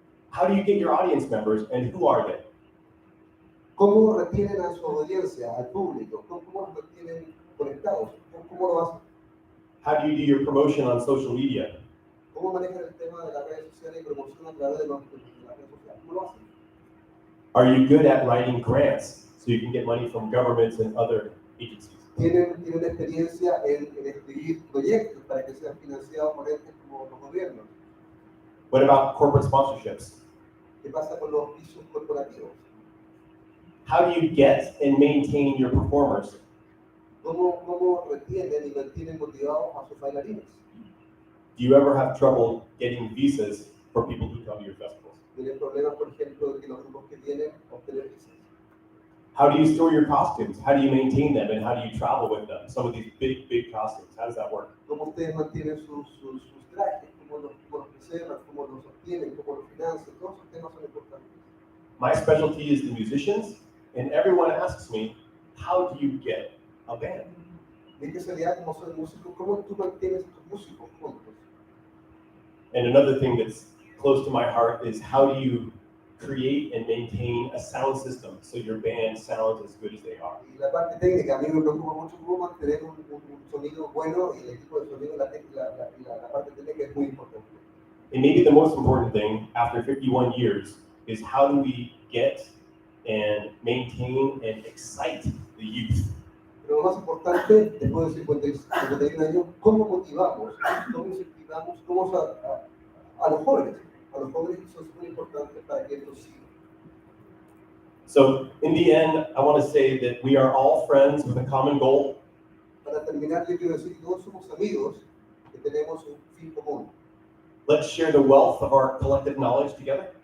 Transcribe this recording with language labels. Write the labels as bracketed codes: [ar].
[en] How do you get your audience members and who are they? [es] ¿Cómo retienen a su audiencia, al público? ¿Cómo los retienen conectados? ¿Cómo lo hacen? [en] How do you do your promotion on social media? [es] ¿Cómo manejan el tema de las redes sociales y promoción a través de las redes sociales? ¿Cómo lo hacen? [en] Are you good at writing grants so you can get money from governments and other agencies? [es] ¿Tienen experiencia en escribir proyectos para que sean financiados por entes como los gobiernos? [en] What about corporate sponsorships? [es] ¿Qué pasa con los pisos corporativos? [en] How do you get and maintain your performers? [es] ¿Cómo retienen y mantienen motivados a sus bailarines? [en] Do you ever have trouble getting visas for people who come to your festivals? [es] ¿Tienen problemas, por ejemplo, de que los grupos que tienen obtener visas? [en] How do you store your costumes? How do you maintain them and how do you travel with them? Some of these big costumes, how does that work? [es] ¿Cómo ustedes mantienen sus trajes? ¿Cómo los preservan? ¿Cómo los sostienen? ¿Cómo los financian? Todos esos temas son importantes. [en] My specialty is the musicians, and everyone asks me, how do you get a band? [es] Mi especialidad como soy músico, ¿cómo tú mantienes tus músicos juntos? [en] And another thing that's close to my heart is how do you create and maintain a sound system so your band sounds as good as they are? [es] Y la parte técnica, a mí me preocupa mucho cómo mantener un sonido bueno y el equipo de sonido, la parte técnica es muy importante. [en] And maybe the most important thing after 51 years is how do we get and maintain and excite the youth? [es] Pero lo más importante, después de 51 años, ¿cómo motivamos, cómo incentivamos, a los jóvenes? A los jóvenes son muy importantes para que ellos sigan. [en] So in the end, I want to say that we are all friends with a common goal. [es] Para terminar, yo quiero decir que todos somos amigos que tenemos un fin común. [en] Let's share the wealth of our collective knowledge together.